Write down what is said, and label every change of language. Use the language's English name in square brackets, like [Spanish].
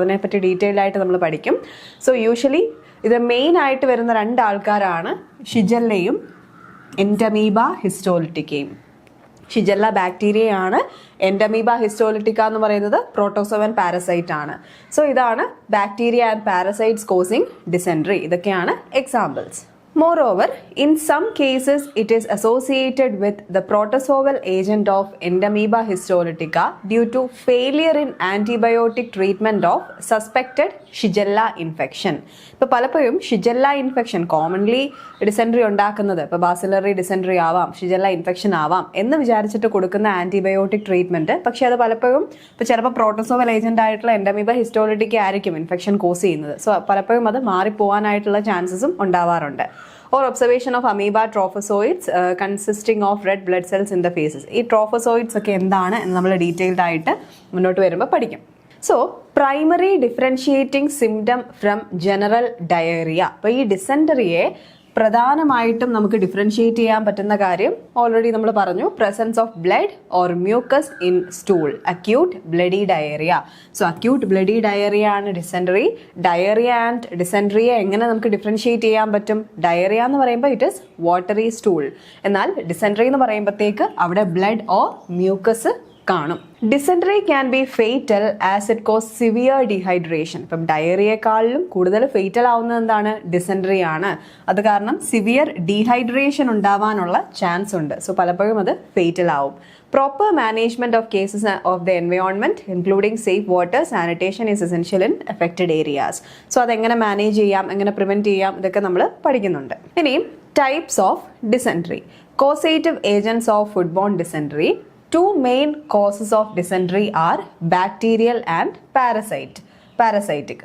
[Malayalam] അതിനെപ്പറ്റി ഡീറ്റെയിൽഡ് ആയിട്ട് നമ്മൾ പഠിക്കും. സോ യൂഷ്വലി ഇത് മെയിൻ ആയിട്ട് വരുന്ന 2 ആൾക്കാരാണ്, ഷിജെല്ലയും എൻറ്റമീബ ഹിസ്റ്റോലിറ്റിക്കയും. ഷിജെല്ല ബാക്ടീരിയയാണ്, എൻഡമീബ ഹിസ്റ്റോലിറ്റിക്ക എന്ന് പറയുന്നത് പ്രോട്ടോസോവൻ പാരസൈറ്റ് ആണ്. സോ ഇതാണ് bacteria and parasites causing dysentery. ഇതൊക്കെയാണ് examples. [English] Moreover, in some cases, it is associated with the protozoal agent of Entamoeba histolytica due to failure in antibiotic treatment of suspected Shigella infection. [Malayalam] ഇപ്പോൾ പലപ്പോഴും ഷിജെല്ല infection commonly dysentery ഉണ്ടാക്കുന്നത്, ഇപ്പോൾ bacillary dysentery ആവാം, ഷിജെല്ല infection ആവാം എന്ന് വിചാരിച്ചിട്ട് കൊടുക്കുന്ന antibiotic treatment, പക്ഷെ അത് പലപ്പോഴും ഇപ്പോൾ ചിലപ്പോൾ പ്രോട്ടോസോവൽ ഏജന്റ് ആയിട്ടുള്ള എൻഡമീബ ഹിസ്റ്റോളിറ്റിക്ക ആയിരിക്കും ഇൻഫെക്ഷൻ കോസ് ചെയ്യുന്നത്. സോ പലപ്പോഴും അത് മാറിപ്പോവാനായിട്ടുള്ള ചാൻസസും ഉണ്ടാവാറുണ്ട്. [English] Or observation of amoeba trophozoites consisting of red blood cells in the faces. [Malayalam] ഈ ട്രോഫോസോയിഡ്സ് ഒക്കെ എന്താണ് എന്ന് നമ്മൾ ഡീറ്റെയിൽഡ് ആയിട്ട് മുന്നോട്ട് വരുമ്പോൾ പഠിക്കും. [English] So primary differentiating symptom from general diarrhoea. [Malayalam] അപ്പോൾ ഈ ഡിസെൻറ്ററിയെ പ്രധാനമായിട്ടും നമുക്ക് ഡിഫറൻഷിയേറ്റ് ചെയ്യാൻ പറ്റുന്ന കാര്യം ഓൾറെഡി നമ്മൾ പറഞ്ഞു, [English] presence of blood or mucus in stool, [Malayalam] acute bloody diarrhoea. So acute bloody diarrhoea ആണ് ഡിസെൻട്രി. ഡയറിയ ആൻഡ് ഡിസെൻട്രിയെ എങ്ങനെ നമുക്ക് ഡിഫറൻഷിയേറ്റ് ചെയ്യാൻ പറ്റും? ഡയറിയ എന്ന് പറയുമ്പോൾ [English] it is watery stool, [Malayalam] എന്നാൽ ഡിസെൻട്രി എന്ന് പറയുമ്പോഴത്തേക്ക് അവിടെ ബ്ലഡ് ഓർ മ്യൂക്കസ് കാണും. [English] Dysentery can be fatal as it cause severe dehydration. [Malayalam] ഇപ്പം ഡയറിയേക്കാളിലും കൂടുതൽ ഫേറ്റൽ ആവുന്നത് എന്താണ്? ഡിസെൻട്രി ആണ്. അത് കാരണം സിവിയർ ഡീഹൈഡ്രേഷൻ ഉണ്ടാവാനുള്ള ചാൻസ് ഉണ്ട്. സോ പലപ്പോഴും അത് ഫേറ്റൽ ആവും. [English] Proper management of cases of the environment, including safe water, sanitation is essential in affected areas. [Malayalam] So അതെങ്ങനെ മാനേജ് ചെയ്യാം, എങ്ങനെ പ്രിവെന്റ് ചെയ്യാം, ഇതൊക്കെ നമ്മൾ പഠിക്കുന്നുണ്ട്. [English] ഇനി types of dysentery. Causative agents of foodborne dysentery. Two main causes of dysentery are bacterial and parasitic.